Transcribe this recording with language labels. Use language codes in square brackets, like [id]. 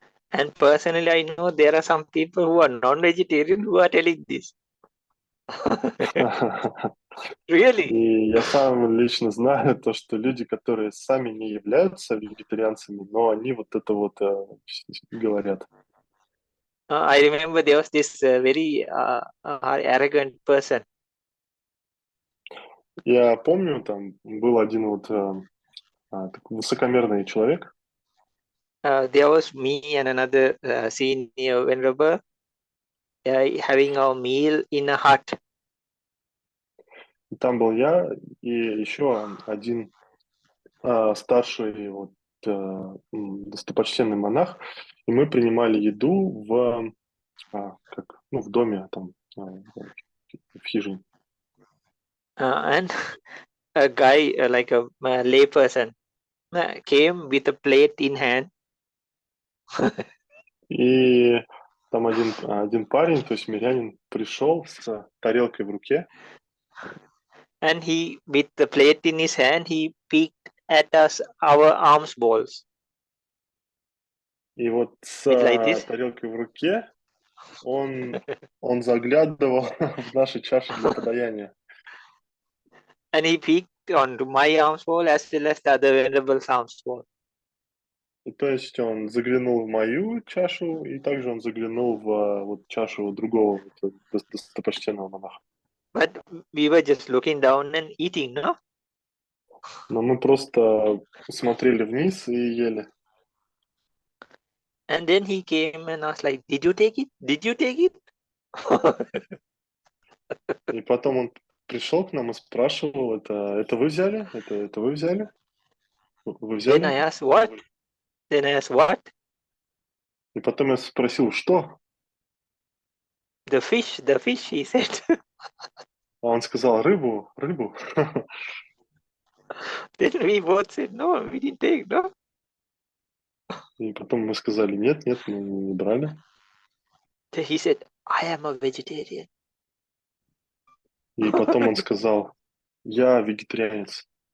[en] And personally, I know there are some people who are non-vegetarian who are telling this. Really? [ru] И я сам лично знаю то, что люди, которые сами не являются вегетарианцами, но они вот это вот говорят. [en] I remember there was this very arrogant person. [ru] Я помню, там был один вот такой высокомерный человек. [en] There was me and another senior venerable having our meal in a hut. [ru] И там был я и еще один старший вот, достопочтенный монах, и мы принимали еду в доме, там, в хижине. [en] And a guy, like a lay person, came with a plate in hand. [ru] И там один парень, то есть мирянин, пришел с тарелкой в руке. [en] And he, with the plate in his hand, he peeked at us, our alms balls. [ru] И вот с [en] It's like this. [ru] тарелкой в руке он заглядывал в наши чаши для подаяния. [en] And he peeked onto my alms ball as well as the other venerable's alms ball. [ru] И то есть он заглянул в мою чашу, и также он заглянул в вот чашу другого достопочтенного монаха. [en] But we were just looking down and eating, no? [ru] Но мы просто смотрели вниз и ели. [en] And then he came and asked like, did you take it? Did you take it? [ru] И потом он пришел к нам и спрашивал, это вы взяли? Это вы взяли? Вы взяли? [en] Then I asked, what? Then I asked, what? [ru] И потом я спросил, что? [en] The fish, he said. [ru] А он сказал, рыбу. [en] Then we both said, no, we didn't take, no. [ru] И потом мы сказали, нет, мы не брали. [en] Then he said, I am a vegetarian. [ru] И потом он сказал, я вегетарианец.